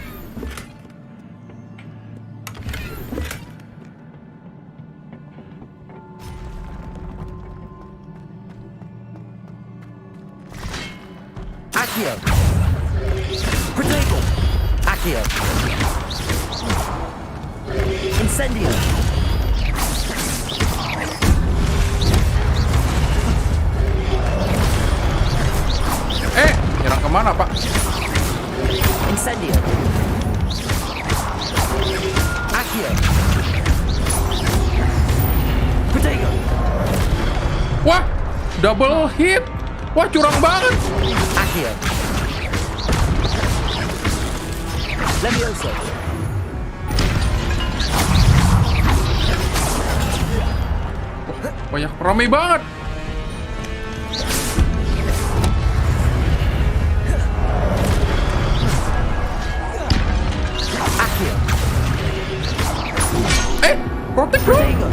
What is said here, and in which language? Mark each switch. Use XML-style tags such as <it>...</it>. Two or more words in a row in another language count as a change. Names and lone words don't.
<id>Accio. Protego. Accio. Incendio. Nyerang kemana, Pak? Incendio. Accio. Protego. Wah,</id> <en>double hit.</en> <id>Wah, curang banget. Accio. Levioso. Banyak ramai banget.</id> <en>Protect bro.</en>